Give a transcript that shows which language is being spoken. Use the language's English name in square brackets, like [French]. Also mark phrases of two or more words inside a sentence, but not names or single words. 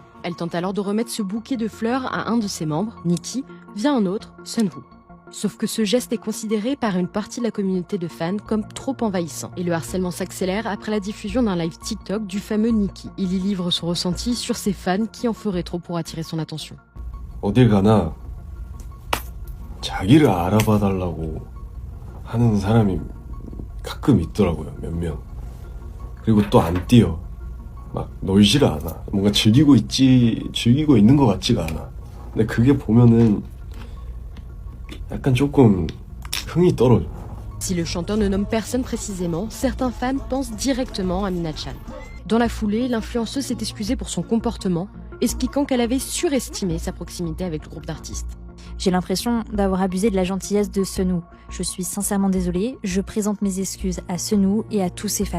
[French] Elle tente alors de remettre ce bouquet de fleurs à un de ses membres, Nikki, via un autre, Sunwoo. Sauf que ce geste est considéré par une partie de la communauté de fans comme trop envahissant. Et le harcèlement s'accélère après la diffusion d'un live TikTok du fameux Nikki. Il y livre son ressenti sur ses fans qui en feraient trop pour attirer son attention. [Korean] 어딜 가나 자기를 알아봐달라고 하는 사람이 가끔 있더라고요, 몇 명. 그리고 또 안 뛰어. 막 놀지를 않아. 뭔가 즐기고 있는 것 같지가 않아. 근데 그게 보면은 약간 조금 흥이 떨어져. [French] Si le chanteur ne nomme personne précisément, certains fans pensent directement à Mina-chan. Dans la foulée, l'influenceuse s'est excusée pour son comportement, expliquant qu'elle avait surestimé sa proximité avec le groupe d'artistes. J'ai l'impression d'avoir abusé de la gentillesse de Sunwoo. Je suis sincèrement désolée, je présente mes excuses à Sunwoo et à tous ses fans.